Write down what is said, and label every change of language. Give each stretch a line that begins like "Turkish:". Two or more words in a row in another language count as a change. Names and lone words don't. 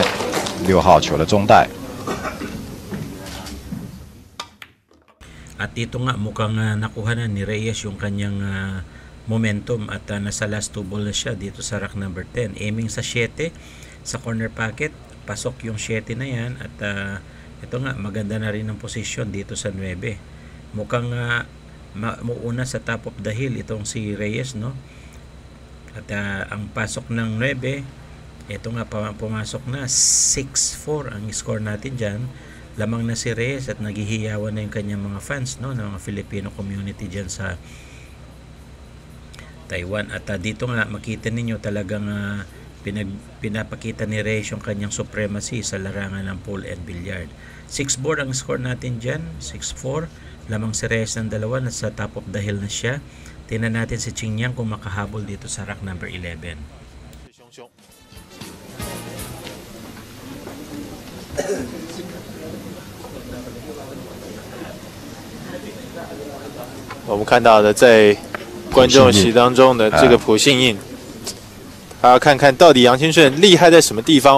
Chinese: 6 号球的中带。
Filipino: At dito nga mukhang nakuha na ni Reyes yung kanyang momentum at nasa
English: last 2 ball
Filipino: na siya dito sa
English: rack number 10.
Filipino: Aiming sa 7 sa
English: corner pocket.
Filipino: Pasok yung 7 na yan at ito nga maganda na rin ang posisyon dito sa 9. Mukhang muuna sa
English: top of the hill
Filipino: itong si Reyes, no? At ang pasok ng 9 ito nga pumasok na 6-4 ang score natin dyan. Lamang na si Reyes at naghihiyawan na yung kanyang mga fans, no, ng mga Filipino community dyan sa Taiwan. At dito nga makita ninyo talagang pinapakita ni Reyes yung kanyang supremacy sa larangan ng
English: pool and billiard.
Filipino: 6-board ang score natin dyan, 6-4. Lamang si Reyes ng dalawa, nasa
English: top of the hill
Filipino: na siya. Tingnan natin si Chinyang kung makahabol dito sa
English: rack number 11.
Chinese: 我们看到的在观众席当中的这个朴信印，他要看看到底杨金顺厉害在什么地方？